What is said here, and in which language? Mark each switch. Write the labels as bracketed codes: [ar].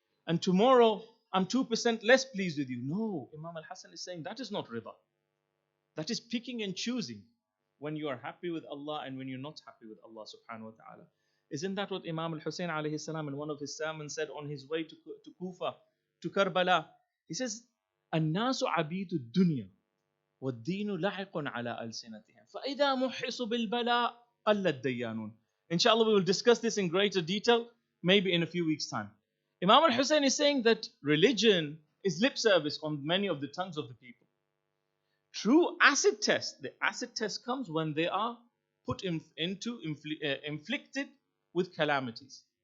[en] And tomorrow, I'm 2% less pleased with you. No, Imam al-Hasan is saying that is not rida. That is picking and choosing when you are happy with Allah and when you're not happy with Allah subhanahu wa ta'ala. Isn't that what Imam al-Husayn alayhi salam in one of his sermons said on his way to Kufa, to Karbala? He says, [ar] الناس عبيد الدنيا والدين لحق على ألسنتهم فإذا محصوا بالبلاء قل الديانون. [en] Inshallah, we will discuss this in greater detail, maybe in a few weeks' time. Imam al-Husayn is saying that religion is lip service on many of the tongues of the people. True acid test, the acid test comes when they are put inflicted with calamities.